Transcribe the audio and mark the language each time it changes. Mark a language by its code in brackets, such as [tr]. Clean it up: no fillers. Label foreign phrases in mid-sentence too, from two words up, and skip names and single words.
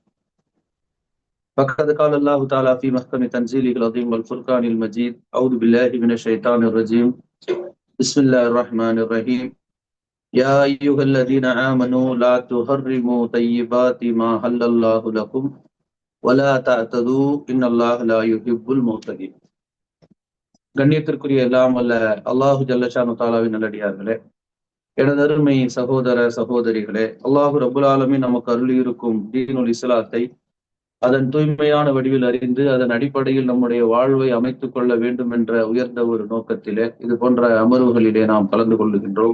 [ar] فقد قال الله تعالى في محكم تنزيله العظيم والفرقان المجيد. أعوذ بالله من الشيطان الرجيم. بسم الله الرحمن الرحيم. يا أيها الذين آمنوا لا تحرموا طيبات ما حل الله لكم ولا تعتدوا إن الله لا يحب المعتدين. [ta] கண்ணியத்திற்குரிய எல்லாம் அல்ல [ar] الله جل شأنه [ta] தாலாவின் நல்லடியார்களே, எனதருமை சகோதர சகோதரிகளே, [ar] الله رب العالمين [ta] நமக்கு அருளி இருக்கும் தீனுல் இஸ்லாத்தை அதன் தூய்மையான வடிவில் அறிந்து அதன் அடிப்படையில் நம்முடைய வாழ்வை அமைத்துக் கொள்ள வேண்டும் என்ற உயர்ந்த ஒரு நோக்கத்திலே இது போன்ற அமர்வுகளிலே நாம் கலந்து கொள்ளுகின்றோம்.